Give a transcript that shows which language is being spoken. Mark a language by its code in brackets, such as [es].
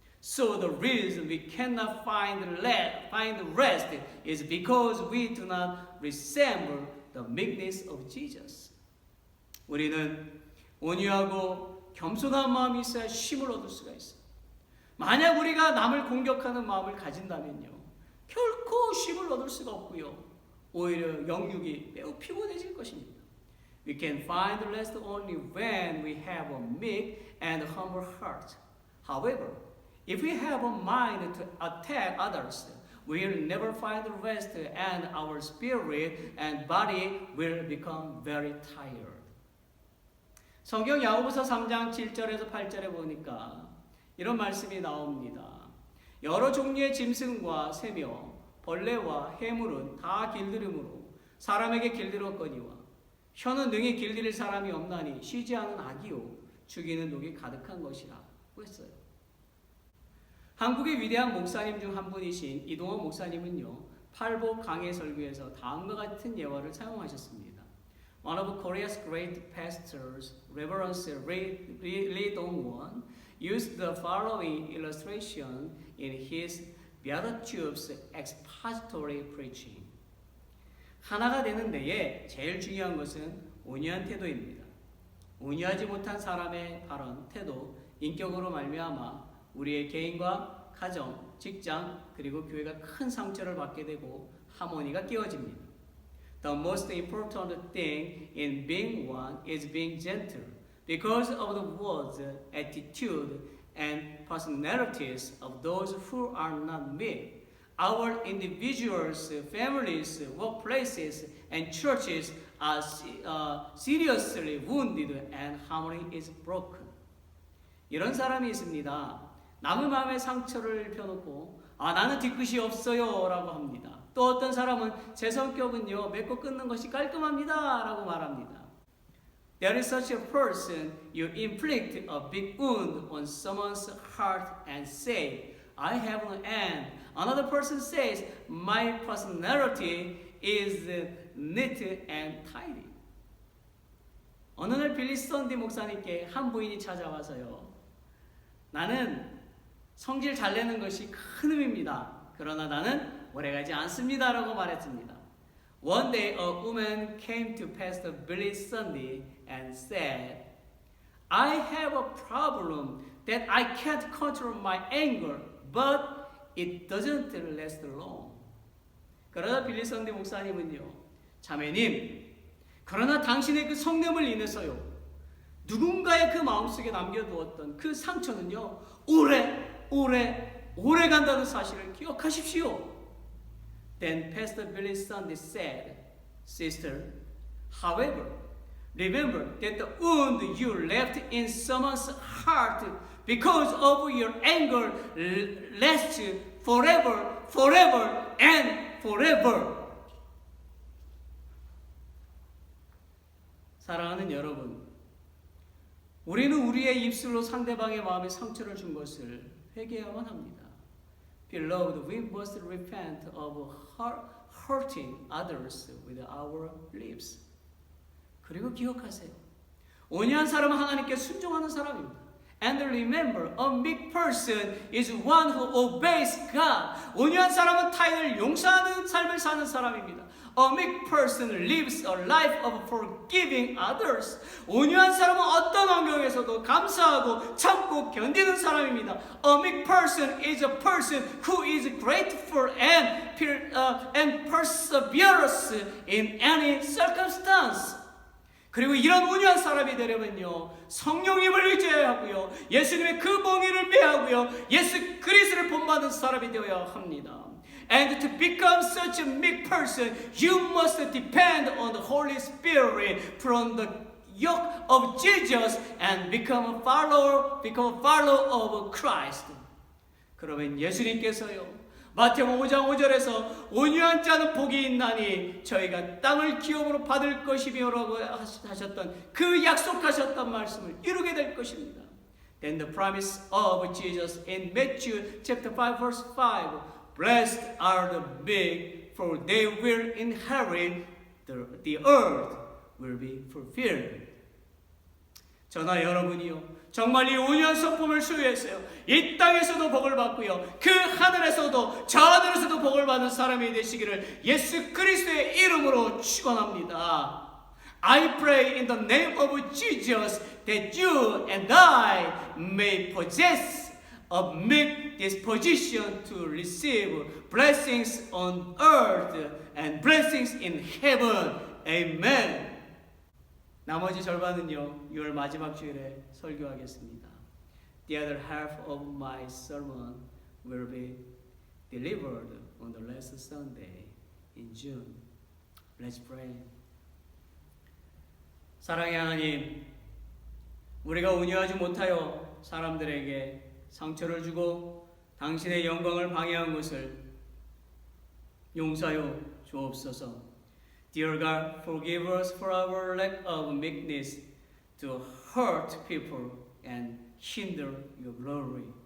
[en] So the reason we cannot find rest is because we do not resemble the meekness of Jesus. [ko] 우리는 온유하고 겸손한 마음이 있어야 쉼을 얻을 수가 있어요. 만약 우리가 남을 공격하는 마음을 가진다면요, 결코 쉼을 얻을 수가 없고요, 오히려 영육이 매우 피곤해질 것입니다. [en] We can find rest only when we have a meek and humble heart. However, if we have a mind to attack others, we will never find rest, and our spirit and body will become very tired. [ko] 성경 야고보서 3장 7절에서 8절에 보니까 이런 말씀이 나옵니다. 여러 종류의 짐승과 새며 벌레와 해물은 다 길들음으로 사람에게 길들었거니와 혀는 능히 길들일 사람이 없나니 쉬지 않은 악이요 죽이는 독이 가득한 것이라고 했어요. 한국의 위대한 목사님 중 한 분이신 이동원 목사님은요, 팔복 강해 설교에서 다음과 같은 예화를 사용하셨습니다. [en] One of Korea's great pastors, Reverend Lee Dong-won, used the following illustration in his Beatitudes expository preaching. [ko] 하나가 되는 데에 제일 중요한 것은 온유한 태도입니다. 온유하지 못한 사람의 발언, 태도, 인격으로 말미암아 우리의 개인과 가정, 직장, 그리고 교회가 큰 상처를 받게 되고 하모니가 깨어집니다. [en] The most important thing in being one is being gentle because of the words, attitude, and personalities of those who are not me. Our individuals, families, workplaces, and churches are seriously wounded and harmony is broken. [ko] 이런 사람이 있습니다. 남의 마음에 상처를 펴놓고 나는 뒤끝이 없어요 라고 합니다. 또 어떤 사람은 제 성격은요 맺고 끊는 것이 깔끔합니다 라고 말합니다. [en] There is such a person, you inflict a big wound on someone's heart and say, I have an end. Another person says, my personality is neat and tidy. [ko] 어느 날 빌리 썬디 목사님께 한 부인이 찾아와서요. 나는 성질 잘 내는 것이 큰 힘입니다. 그러나 나는 오래가지 않습니다. 라고 말했습니다. [en] One day a woman came to Pastor Billy Sunday and said, I have a problem that I can't control my anger, but it doesn't last long. [ko] 그러나 빌리 선디 목사님은요, 자매님, 그러나 당신의 그 성냄을 인해서요, 누군가의 그 마음속에 남겨두었던 그 상처는요, 오래 간다는 사실을 기억하십시오. [en] Then Pastor Billy Sunday said, Sister, however, remember that the wound you left in someone's heart because of your anger lasts forever and forever. [ko] 사랑하는 여러분, 우리는 우리의 입술로 상대방의 마음에 상처를 준 것을 회개해야만 합니다. [en] Beloved, we must repent of hurting others with our lips. [ko] 그리고 기억하세요. 온유한 사람은 하나님께 순종하는 사람입니다. [en] And remember, a meek person is one who obeys God. [ko] 온유한 사람은 타인을 용서하는 삶을 사는 사람입니다. [en] A meek person lives a life of forgiving others. [ko] 온유한 사람은 어떤 환경에서도 감사하고 참고 견디는 사람입니다. [en] A meek person is a person who is grateful and perseverance in any circumstance. [ko] 그리고 이런 온유한 사람이 되려면요, 성령님을 의지해야 하고요, 예수님의 그 몽이를 매하고요, 예수 그리스도를 본받는 사람이 되어야 합니다. [en] And to become such a meek person, you must depend on the Holy Spirit from the yoke of Jesus and become a follower of Christ. [ko] 그러면 예수님께서요, 마태복음 5장 5절에서 온유한 자는 복이 있나니 저희가 땅을 기업으로 받을 것이며라고 하셨던 그 약속하셨던 말씀을 이루게 될 것입니다. [en] Then the promise of Jesus in Matthew chapter 5 verse 5, Blessed are the meek, for they will inherit the earth will be fulfilled. [ko] 저나 여러분이요, 정말 이 온유한 성품을 수여했어요. 이 땅에서도 복을 받고요, 그 하늘에서도 저 하늘에서도 복을 받는 사람이 되시기를 예수 그리스도의 이름으로 축원합니다. [en] I pray in the name of Jesus that you and I may possess a meek disposition to receive blessings on earth and blessings in heaven. Amen. [ko] 나머지 절반은요, 6월 마지막 주일에 설교하겠습니다. [en] The other half of my sermon will be delivered on the last Sunday in June. Let's pray. [ko] 사랑의 하나님, 우리가 온유하지 못하여 사람들에게 상처를 주고 당신의 영광을 방해한 것을 용서하여 주옵소서. [en] Dear God, forgive us for our lack of meekness to hurt people and hinder your glory.